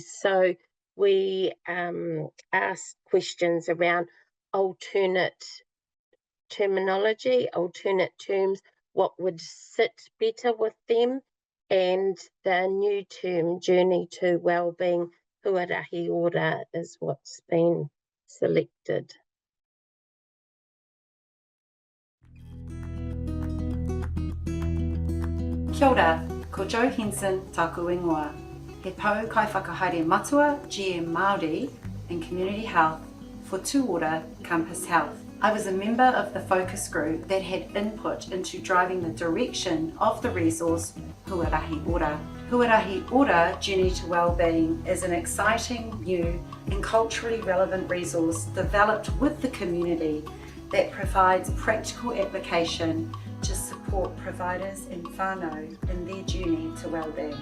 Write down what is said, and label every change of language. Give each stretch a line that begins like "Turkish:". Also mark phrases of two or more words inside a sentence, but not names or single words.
English: So we asked questions around alternate terminology, alternate terms, what would sit better with them, and the new term, journey to wellbeing, Huarahi Ora, is what's been selected.
Māori: Kia ora, ko Jo Henson taku ingoa. He pau kai whakahaere matua, GM Māori,
English: and Community Health for Whatu Ora Campus Health. I was a member of the focus group that had input into driving the direction of the resource Huarahi Ora. Huarahi Ora Journey to Wellbeing is an exciting, new and culturally relevant resource developed with the community that provides practical application to support providers and whānau in their journey to wellbeing.